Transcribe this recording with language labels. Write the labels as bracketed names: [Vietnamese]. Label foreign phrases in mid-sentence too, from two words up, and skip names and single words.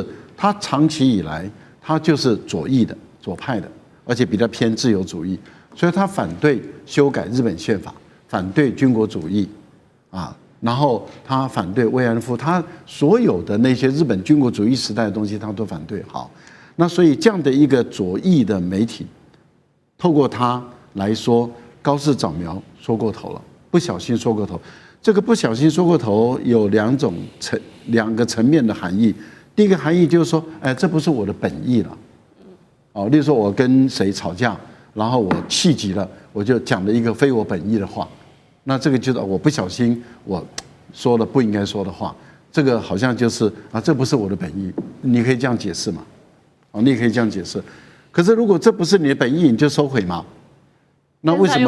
[Chinese] 他長期以來，他就是左翼的、左派的，而且比較偏自由主義，所以他反對修改日本憲法，反對軍國主義，啊，然後他反對慰安婦，他所有的那些日本軍國主義時代的東西，他都反對。好，那所以這樣的一個左翼的媒體，透過他來說，高市早苗說過頭了，不小心說過頭。這個不小心說過頭有兩個層面的含義。第一個含義就是說，哎，這不是我的本意了，哦，例如說我跟誰吵架，然後我氣急了，我就講了一個非我本意的話，那這個就是我不小心我說了不應該說的話，這個好像就是啊，這不是我的本意，你可以這樣解釋嘛，哦，你也可以這樣解釋，可是如果這不是你的本意，你就收回嘛，那為什麼